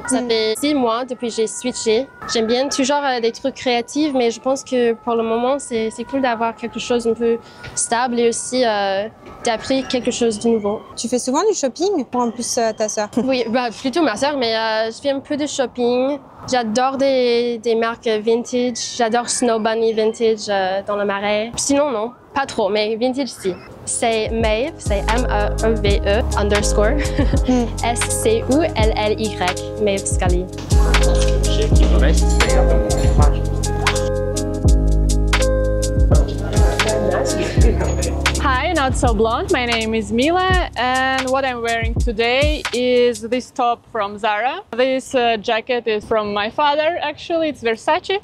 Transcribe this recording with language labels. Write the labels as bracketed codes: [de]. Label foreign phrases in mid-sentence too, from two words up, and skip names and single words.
[fr] Ça fait 6 mois depuis que j'ai switché. J'aime bien toujours des trucs créatifs, mais je pense que pour le moment, c'est cool d'avoir quelque chose un peu stable et aussi d'apprendre quelque chose de nouveau. Tu fais souvent du shopping pour en plus ta sœur? Oui, bah, plutôt ma sœur, mais je fais un peu de shopping. J'adore des marques vintage. J'adore Snow Bunny vintage dans le marais. Sinon, non, pas trop, mais vintage, si. C'est Maeve, c'est M-E-E-V-E _ S-C-U-L-L-Y, Maeve Scully. [en] Hi, Not So Blonde. My name is Mila, and what I'm wearing today is this top from Zara. This jacket is from my father, actually, it's Versace.